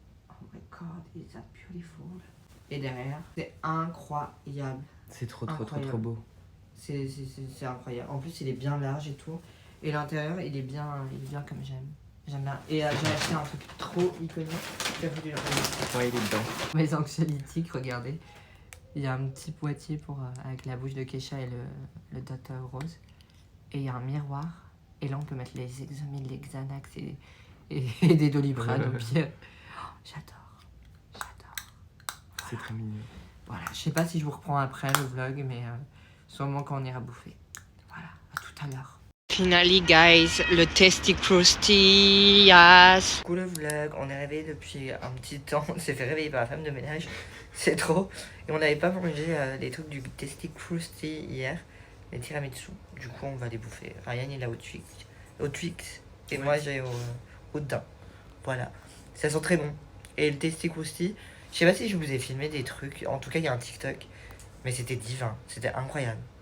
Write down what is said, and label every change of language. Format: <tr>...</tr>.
<en>Oh my god, is that beautiful.</en> <fr>Et derrière, c'est incroyable. C'est trop Incroyable. beau. C'est incroyable. En plus, il est bien large et tout. Et l'intérieur, il est bien comme j'aime. J'aime bien. Et j'ai acheté un truc trop iconique. Ouais, il est dedans. Mes anxiolytiques, regardez. Il y a un petit boîtier pour, avec la bouche de Kesha et le dot rose. Et il y a un miroir. Et là, on peut mettre les Exomil, les Xanax et des Doliprane au pire. Oh, j'adore. C'est très mignon. Voilà, je sais pas si je vous reprends après le vlog, mais sûrement quand on ira bouffer. Voilà, à tout à l'heure.</fr> <en>Finally guys, le Tasty Krusty, yes.</en> <fr>Coucou le vlog, on est réveillé depuis un petit temps, on s'est fait réveiller par la femme de ménage, c'est trop. Et on n'avait pas mangé les trucs du Tasty Krusty hier, les tiramisu. Du coup on va les bouffer. Ryan il a au Twix et moi j'ai au daim. Voilà, ça sent très bon. Et le testicousti, je sais pas si je vous ai filmé des trucs, en tout cas il y a un TikTok, mais c'était divin, c'était incroyable.</fr>